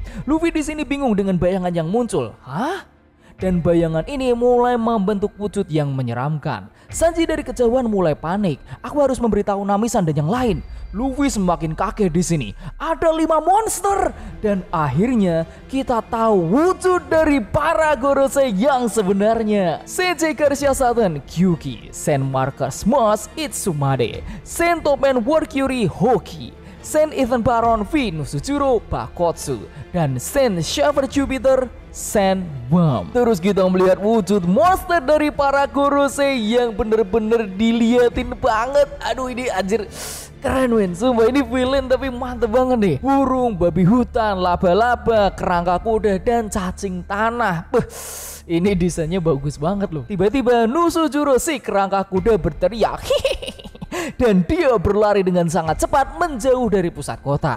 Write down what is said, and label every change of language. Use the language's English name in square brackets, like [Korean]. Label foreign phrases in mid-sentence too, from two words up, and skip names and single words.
[Indonesian] Luffy di sini bingung dengan bayangan yang muncul. Dan bayangan ini mulai membentuk wujud yang menyeramkan. Sanji dari kejauhan mulai panik. Aku harus memberitahu Nami-san dan yang lain. Luffy semakin kaget di sini. Ada 5 monster dan akhirnya kita tahu wujud dari para Gorosei yang sebenarnya. Senji Garcia Satan Kyuki, Sen Marcus Moss Itsumade, Sen Topen Warkyuri Hoki, Sen Ethan Baron V Nusujuro Bakotsu, dan Sen Shaver Jupiter Sen Worm. Terus kita melihat wujud monster dari para Gorosei yang bener-bener diliatin banget. Aduh ini anjir keren men, sumpah ini villain tapi mantep banget nih. Burung, babi hutan, laba-laba, kerangka kuda, dan cacing tanah. Ini desainnya bagus banget loh. Tiba-tiba Nusujuro si kerangka kuda berteriak dan dia berlari dengan sangat cepat menjauh dari pusat kota.